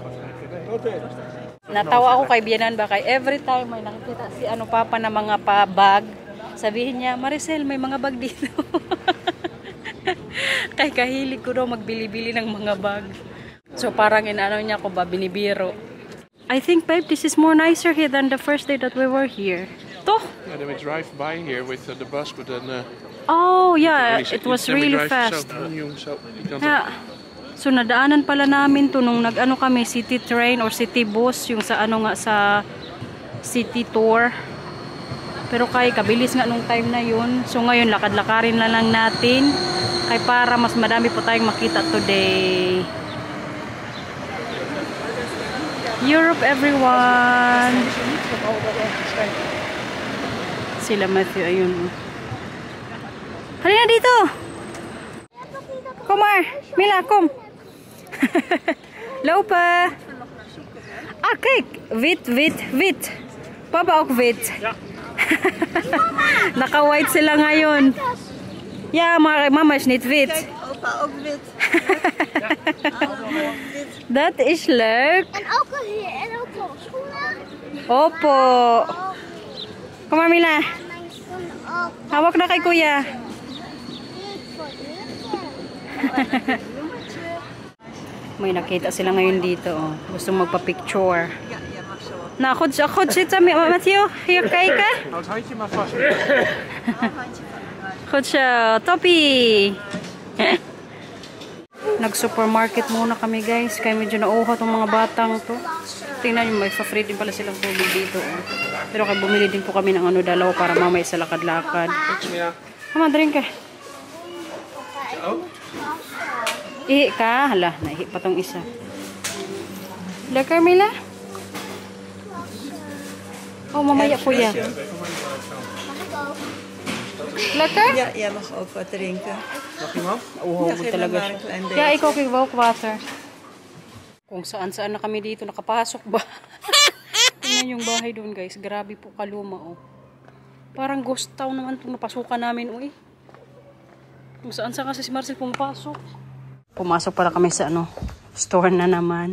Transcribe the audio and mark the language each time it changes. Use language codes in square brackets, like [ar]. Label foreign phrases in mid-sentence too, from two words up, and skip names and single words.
[tl] Natawa ako kay Bianan ba kay [en] every time [tl] may nakikita si ano Papa na mga bag, sabihin niya, Maricel, may mga bag dito. Kay kahilig ko daw magbili-bili ng mga bag. So parang inaano niya ko ba, binibiro. [en] I think, babe, this is more nicer here than the first day that we were here. [tl] To? [en] Yeah, then we drive by here with the bus, but then... Oh, yeah, it was really fast. Yeah. [tl] So nadaanan pala namin to nung nag-ano kami, [en] city train or city bus, [tl] yung sa ano nga sa [en] city tour. [tl] Pero kay kabilis nga nung time na yun. So ngayon lakad-lakarin na lang natin kay para mas madami po tayong makita today. [en] Europe, everyone. [tl] Sila Matthew, ayun. Halina dito. [nl] Kom maar, Mila, kom. Lopen. Ah, kijk. Wit. Papa ook wit. Ja. [tl] Naka-white sila ngayon. [nl] Ja, maar mama is niet wit. Kijk, opa ook wit. Dat is leuk. En ook hier. En ook schoenen. Opo. Kom maar, Mila. Mijn schoenen ook. [tl] Hawak na kay kuya. May nakita sila ngayon dito, oh. Gusto magpa-picture. [nl] Nou, goed zitten, Matthew. Hier kijken. Hou het handje maar vast. Goed zo, toppie. [tl] Nag-supermarket muna kami guys. Kaya medyo nauha tong mga batang to. Tingnan nyo, may fa-free din pala silang tubig dito. Pero kaya bumili din po kami ng ano, dalawa para mamaya sa lakad-lakad. Mama, drink ka. Ihi ka? Hala, naihi pa tong isa. Hala, Carmela? Oh, mamaya po ya. [nl] Lekker? Ja, jij mag ook wat drinken. Mag iemand? [tl] Uhaw mo talaga siya. Kaya ikaw kay Walk Water. Kung saan-saan na kami dito, nakapasok ba? Tingnan yung bahay doon guys. Grabe po kaluma oh. Parang ghost town naman itong napasukan namin oh eh. Kung saan-saan kasi si Marcel pumapasok. Pumasok para kami sa ano, store na naman.